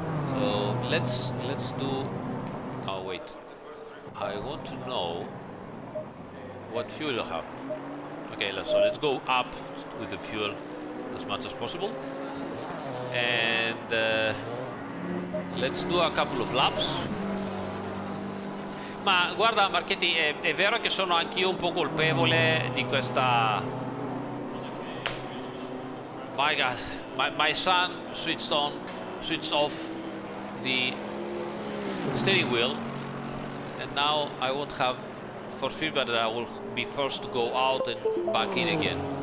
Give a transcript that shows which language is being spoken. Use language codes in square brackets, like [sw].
[en] So let's do. Oh wait, I want to know what fuel I have. Okay, so let's go up with the fuel as much as possible, and let's do a couple of laps. [it] Ma guarda, Marchetti, è vero che sono anch'io un po' colpevole di questa... [en] My God, my son switched off the steering wheel, and now I won't have force feedback, that I will be forced to go out and back in again.